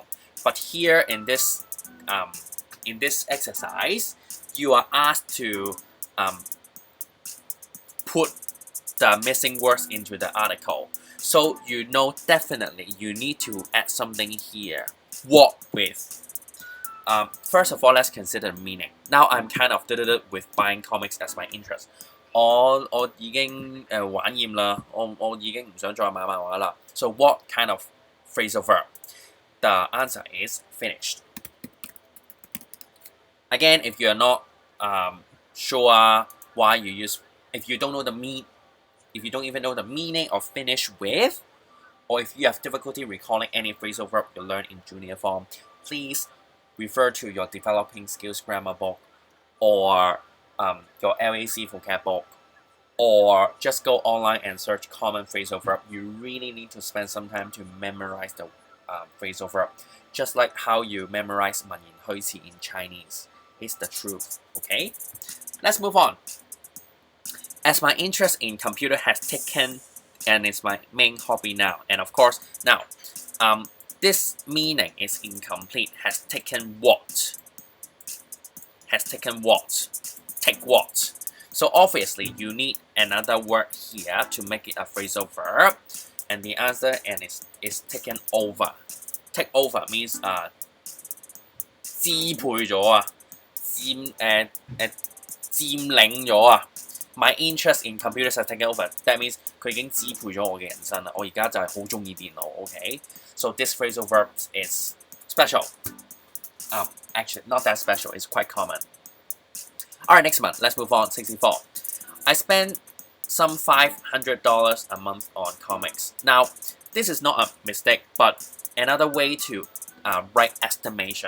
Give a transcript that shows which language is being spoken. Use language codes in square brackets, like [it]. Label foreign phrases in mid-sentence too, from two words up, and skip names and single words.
[en] But here in this exercise, you are asked to put the missing words into the article. So you know definitely you need to add something here. What with? First of all, let's consider the meaning. Now I'm kind of with buying comics as my interest. [yue] 我已經玩厭啦，我已經唔想再買漫畫啦。 [en] So what kind of phrasal verb? The answer is finished. Again, if you are not sure why you use, if you don't know if you don't even know the meaning of finish with, or if you have difficulty recalling any phrasal verb you learned in junior form, please refer to your Developing Skills Grammar book or your LAC vocab book, or just go online and search common phrasal verb. You really need to spend some time to memorize the phrasal verb, just like how you memorize 文言虛詞 in Chinese. It's the truth. Okay, let's move on. As my interest in computer has taken, and it's my main hobby now, and of course now, this meaning is incomplete. Has taken what? Has taken what? Take what? So obviously you need another word here to make it a phrasal verb, and the answer is taken over. Take over means [yue] 支配咗啊，佔領咗啊。 [en] My interest in computers has taken over. That means [yue] 佢已經支配咗我嘅人生啦。我而家就係好中意電腦。 [en] Okay, so this phrasal verb is special. Actually, not that special. It's quite common. Alright, next one. Let's move on. 64. I spend some $500 a month on comics. Now, this is not a mistake, but another way to write estimation.